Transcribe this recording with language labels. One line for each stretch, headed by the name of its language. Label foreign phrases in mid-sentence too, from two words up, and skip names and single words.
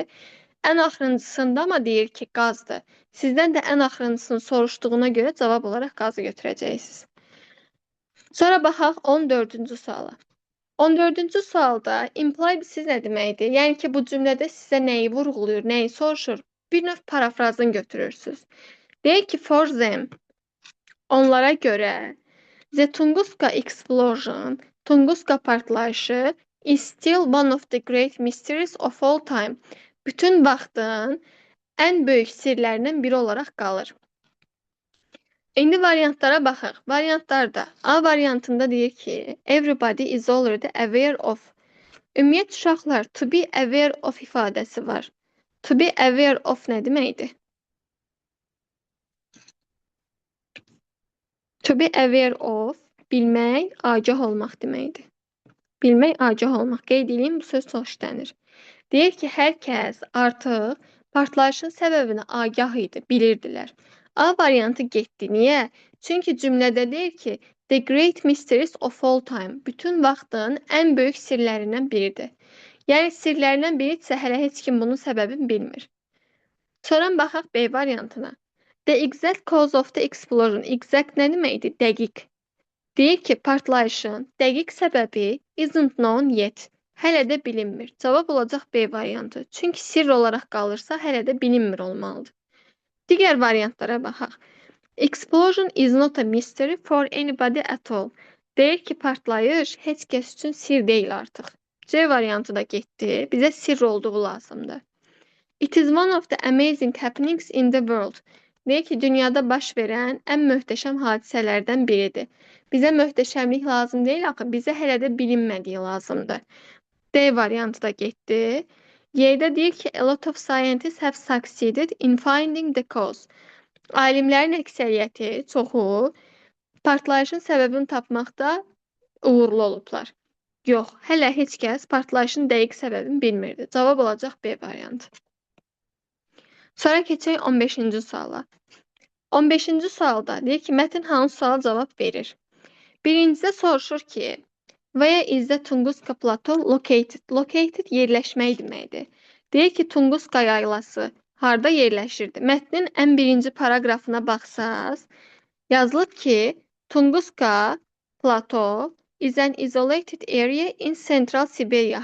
Azerbaijani: Ən axırıncısında ama deyir ki qazdır. Sizdən də ən axırıncısını soruşduğuna görə cavab olaraq qazı götürəcəksiniz. Sonra baxaq 14-cü suala. 14-cü sualda implied siz nə deməkdir? Yəni ki bu cümlədə sizə nəyi vurğulayır, nəyi soruşur? Bir növ parafrazını götürürsünüz. Deyir ki
English: for them,
Azerbaijani: onlara görə
English: the Tunguska explosion,
Azerbaijani: Tunguska partlayışı
English: is still one of the great mysteries of all time.
Azerbaijani: Bütün vaxtın ən böyük sirlərindən biri olaraq qalır. İndi variantlara baxaq. Variantlarda A variantında deyir ki
English: everybody is already aware of.
Azerbaijani: Ümumiyyət uşaqlar
English: to be aware of
Azerbaijani: ifadəsi var.
English: To be aware of
Azerbaijani: nə deməkdir?
English: To be aware of
Azerbaijani: bilmək, agah olmaq deməkdir. Bilmək, agah olmaq. Qeyd edeyim, bu söz çox işlənir. Deyir ki, hər kəs artıq partlayışın səbəbini agah idi, bilirdilər. A variantı getdi. Niyə? Çünki cümlədə deyir ki,
English: the great mysteries of all time,
Azerbaijani: bütün vaxtın ən böyük sirlərindən biridir. Yəni sirlərindən biridirsə, hələ heç kim bunun səbəbini bilmir. Sonra baxaq B variantına.
English: The exact cause of the explosion.
Azerbaijani: Exact nə deməkdir? Dəqiq. Deyir ki, partlayışın dəqiq səbəbi
English: isn't known yet.
Azerbaijani: Hələ də bilinmir. Cavab olacaq B variantı. Çünki sirr olaraq qalırsa, hələ də bilinmir olmalıdır. Digər variantlara baxaq.
English: Explosion is not a mystery for anybody at all.
Azerbaijani: Deyir ki, partlayış heç kəs üçün sir deyil artıq. C variantı da getdi. Bizə sirr olduğu lazımdır.
English: It is one of the amazing happenings in the world.
Azerbaijani: Deyir ki, dünyada baş verən ən möhtəşəm hadisələrdən biridir. Bizə möhtəşəmlik lazım deyil, axı bizə hələ də bilinmədiyi lazımdır. D variantı da getdi. Y'də deyir ki,
English: a lot of scientists have succeeded in finding the cause.
Azerbaijani: Alimlərin əksəriyyəti, çoxu, partlayışın səbəbini tapmaqda uğurlu olublar. Yox, hələ heç kəs partlayışın dəqiq səbəbini bilmirdi. Cavab olacaq B variantı. Sonra keçək 15-ci suala. 15-ci sualda deyir ki, mətn hansı suala cavab verir? Birincidə soruşur ki,
English: where is the Tunguska Plateau located?
Azerbaijani: Located yerləşmək deməkdir. Deyir ki, Tunguska yaylası harda yerləşirdi? Mətnin ən birinci paragrafına baxsaz, yazılıb ki,
English: Tunguska Plateau is an isolated area in Central Siberia.